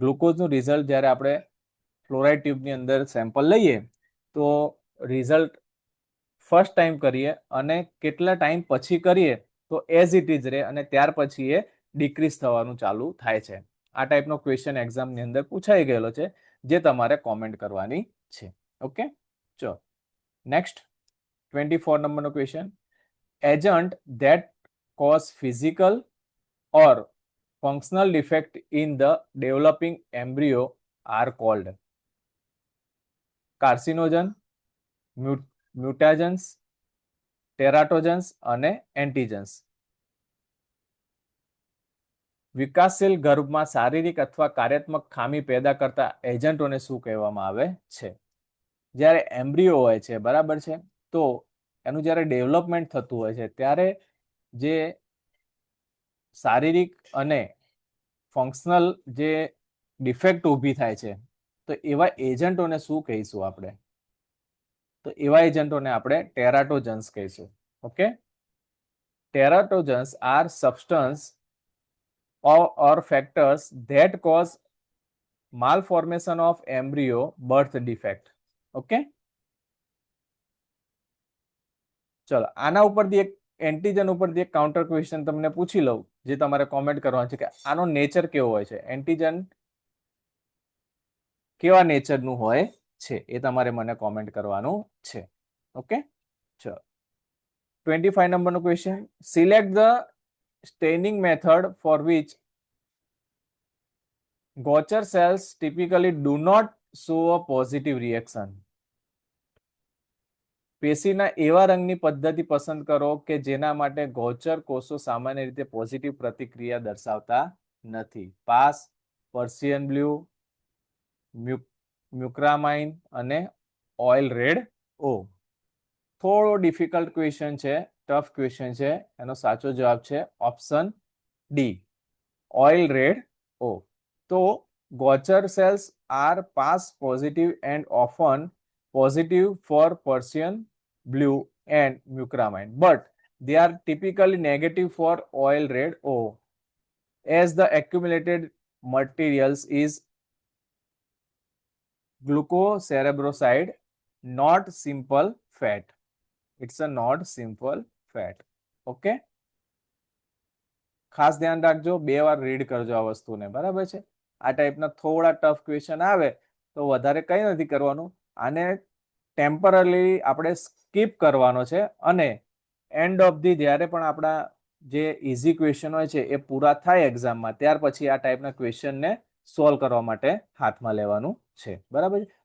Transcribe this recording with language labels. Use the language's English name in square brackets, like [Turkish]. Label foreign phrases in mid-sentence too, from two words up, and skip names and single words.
[Gujarati] ગ્લુકોઝનું રિઝલ્ટ જ્યારે આપણે ફ્લોરાઇડ ટ્યુબની અંદર સેમ્પલ લઈએ તો રિઝલ્ટ ફર્સ્ટ ટાઈમ કરીએ અને કેટલા ટાઈમ પછી કરીએ તો [English] as it is [Gujarati] રહે અને ત્યાર પછી એ ડિક્રીઝ થવાનું ચાલુ થાય છે. આ ટાઈપનો ક્વેશ્ચન એક્ઝામની અંદર પૂછાઈ ગયેલો છે જે તમારે કોમેન્ટ કરવાની છે. ઓકે, ચલો નેક્સ્ટ 24 નંબરનો ક્વેશ્ચન. [English] Agent that cause physical or functional defect in the developing embryo are called carcinogen, mutagens, teratogens અને antigens. [Gujarati] વિકાસશીલ ગર્ભમાં શારીરિક અથવા કાર્યાત્મક ખામી પેદા કરતા એજન્ટોને શું કહેવામાં આવે છે? જ્યારે એમ્બ્રિયો હોય છે, બરાબર છે, તો એનું જ્યારે ડેવલપમેન્ટ થતું હોય છે ત્યારે જે શારીરિક અને ફંક્શનલ જે ડિફેક્ટ ઊભી થાય છે તો એવા એજન્ટોને શું કહીશું આપણે? તો એવા એજન્ટોને આપણે ટેરાટોજન્સ કહીશું. [English] Okay, teratogens are substance or factors that cause malformation of embryo birth defect. [Gujarati] ઓકે, ચલો આના ઉપરથી એક એન્ટીજન ઉપરથી એક [English] counter question [Gujarati] તમને પૂછી લઉં જે તમારે કોમેન્ટ કરવાનું છે કે આનો નેચર કેવો હોય છે, એન્ટીજન કેવા નેચરનું હોય છે એ તમારે મને કોમેન્ટ કરવાનું છે. ઓકે, ચલો 25 નંબરનો ક્વેશ્ચન. [English] Select the staining method for which Gaucher cells typically do not show a positive reaction. [Gujarati] પેશીના એવા રંગની પદ્ધતિ પસંદ કરો કે જેના માટે ગોચર કોષો સામાન્ય રીતે પોઝિટિવ પ્રતિક્રિયા દર્શાવતા નથી. પાસ, પર્શિયન બ્લુ, મ્યુક્રામાઇન અને ઓઇલ રેડ ઓ. થોડો [English] difficult question [Gujarati] છે, [English] tough question [Gujarati] છે. એનો સાચો જવાબ છે [English] option D, [Gujarati] ઓઇલ રેડ ઓ. [English] તો Gaucher cells are pass positive and often positive for Persian blue and mucramine, but they are typically negative for oil red O, as the accumulated materials is glucocerebroside, not simple fat. It's a not simple fat. [Gujarati] Okay, ખાસ ધ્યાન રાખજો, 2 વાર રીડ કરજો આ વસ્તુને, બરાબર છે. આ ટાઈપના થોડા ટફ ક્વેશ્ચન આવે તો વધારે કંઈ નથી કરવાનું, આને ટેમ્પરરી આપણે સ્કીપ કરવાનો છે અને [English] end of the [Gujarati] જ્યારે પણ આપણા જે [English] easy question [Gujarati] હોય છે એ પૂરા થાય એક્ઝામમાં ત્યાર પછી આ ટાઈપના ક્વેશ્ચનને સોલ્વ કરવા માટે હાથમાં લેવાનું છે, બરાબર છે.